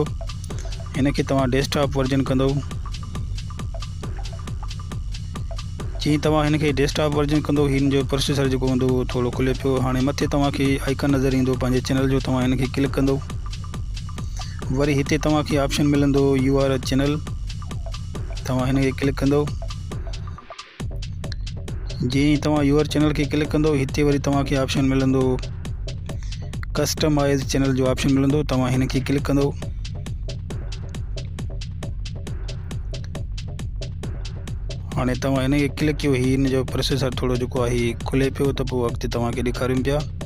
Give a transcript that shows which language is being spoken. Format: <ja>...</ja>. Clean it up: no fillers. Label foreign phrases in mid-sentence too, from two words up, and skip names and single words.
<sd>हिन खे तव्हां</sd> <en>desktop version</en> <sd>कंदो। जीअं तव्हां हिन खे</sd> <en>desktop version</en> <sd>कंदो, हिन जो प्रोसेसर जेको हूंदो उहो थोरो खुले पियो। हाणे मथे तव्हांखे आइकन नज़र ईंदो पंहिंजे चैनल जो, तव्हां हिन खे क्लिक कंदो। वरी हिते तव्हांखे ऑप्शन मिलंदो</sd> <en>your channel,</en> <sd>तव्हां हिन खे क्लिक कंदो। जीअं तव्हां</sd> <en>your channel</en> <sd>खे क्लिक कंदो, हिते वरी तव्हांखे ऑप्शन मिलंदो</sd> <en>customize channel</en> <sd>जो ऑप्शन मिलंदो, तव्हां हिन खे क्लिक कंदो। हाणे तव्हां हिन खे क्लिक कयो, हिन जो प्रोसेसर थोरो जेको आहे हीउ खुले पियो, त पोइ अॻिते तव्हांखे ॾेखारियूं पिया।</sd>